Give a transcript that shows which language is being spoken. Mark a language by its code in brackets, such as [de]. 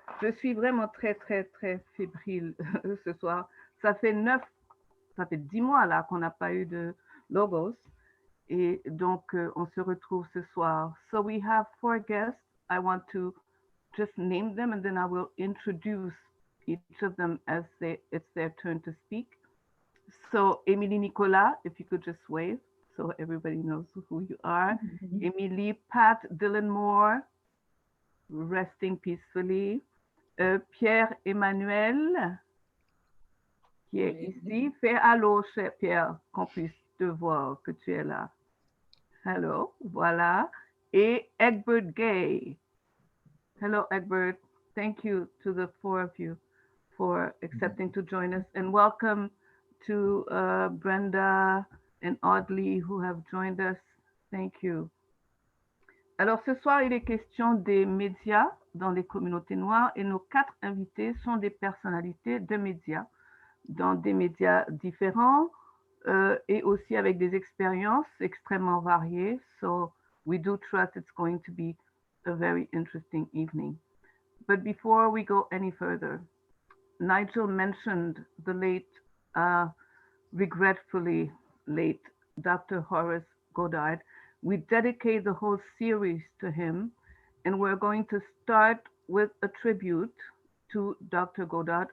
[fr] Je suis vraiment très, très, très fébrile ce soir. Ça fait 10 mois là qu'on n'a pas eu de logos. Et donc, on se retrouve ce soir. [en] So we have 4 guests. I want to just name them and then I will introduce each of them as it's their turn to speak. So, Emily Nicolas, if you could just wave so everybody knows who you are. Emily, Pat, Dylan Moore, resting peacefully. [fr] Pierre Emmanuel, qui est ici. Fais allô, cher Pierre, qu'on puisse te voir, que tu es là. Hello, voilà. Et Egbert Gay. Hello, Egbert. [en] Thank you to the 4 of you for accepting to join us. And welcome to Brenda and Audley who have joined us. Thank you. [fr] Alors ce soir, il est question des médias dans les communautés noires et nos 4 invités sont des personnalités de médias dans des médias différents et aussi avec des expériences extrêmement variées. [en] So we do trust it's going to be a very interesting evening. But before we go any further, Nigel mentioned the late, regretfully late, Dr. Horace Goddard. We dedicate the whole series to him, and we're going to start with a tribute to Dr. Goddard.